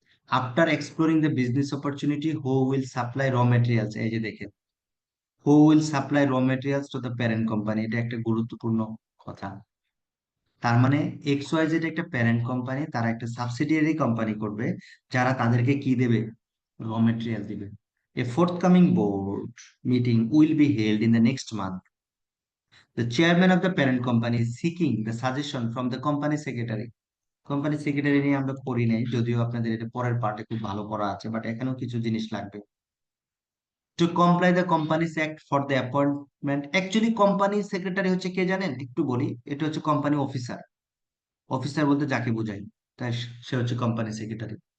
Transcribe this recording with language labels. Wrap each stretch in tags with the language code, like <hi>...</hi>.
<en>after exploring the business opportunity, who will supply raw materials,</en> <bn>এই যে দেখেন,</bn> <en>who will supply raw materials to the parent company,</en> <bn>এটা একটা গুরুত্বপূর্ণ কথা। তার মানে XYZ একটা প্যারেন্ট কোম্পানি, তারা একটা সাবসিডিয়ারি কোম্পানি করবে, যারা তাদেরকে কি দেবে? র মেটেরিয়াল দিবে।</bn> <en>A forthcoming board meeting will be held in the next month. The chairman of the parent company is seeking the suggestion from the company secretary.</en> <bn>Company secretary নিয়ে আমরা করি নাই, যদিও আপনাদের এটা পরের পার্টে খুব ভালো করা আছে, বাট এখানেও কিছু জিনিস লাগবে।</bn> <en>To comply the companies act for the appointment.</en> <bn>Actually company secretary হচ্ছে কে জানেন? একটু বলি, এটা হচ্ছে কোম্পানি অফিসার। অফিসার বলতে যাকে বোঝাই, তাই সে হচ্ছে কোম্পানি সেক্রেটারি।</bn>